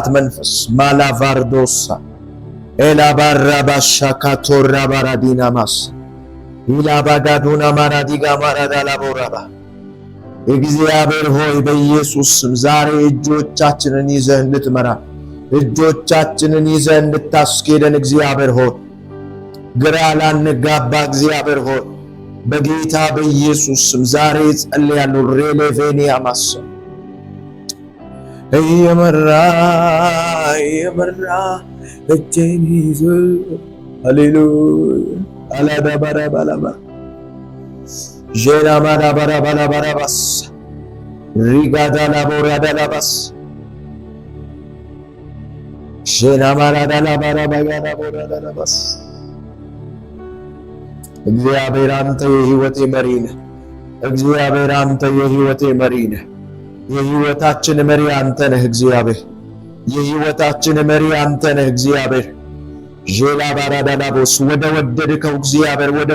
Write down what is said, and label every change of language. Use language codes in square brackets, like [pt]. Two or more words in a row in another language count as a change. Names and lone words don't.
[am] መንፈስ ማላቫርዶሳ ኤላባራ ባሻካቶራ ባራዲና ማስ ኢላባጋዱና ማራዲጋ ማራዳላ ቦራባ እግዚአብሔር ሆይ በኢየሱስ ስም ዛሬ እጆቻችንን ይዘህ እንድትመራ እጆቻችንን ይዘህ እንድታስኬደን እግዚአብሔር ሆይ ግራ ላንጋባ እግዚአብሔር ሆይ በጌታ በኢየሱስ ስም ዛሬ ጸልያለሁ። ሬሌቬኒያ ማስ እየመራ እጄን ይዞ ሃሌሉያ አላዳባራ ባላባ ጄና ማራ ባራ ባላ ባራባስ ሪጋዳ ላቦራ ዳላባስ ጄና ማራ ዳላ ባራ ባጋዳ ቦራ ዳላባስ እግዚአብሔር አንተ የሕይወቴ መሪ ነህ። እግዚአብሔር አንተ የሕይወቴ መሪ ነህ። የሕይወታችን መሪ አንተ ነህ እግዚአብሔር። የሕይወታችን መሪ አንተ ነህ እግዚአብሔር። ጄላ ባራዳላቦስ ወደ ወደድከው እግዚአብሔር ወደ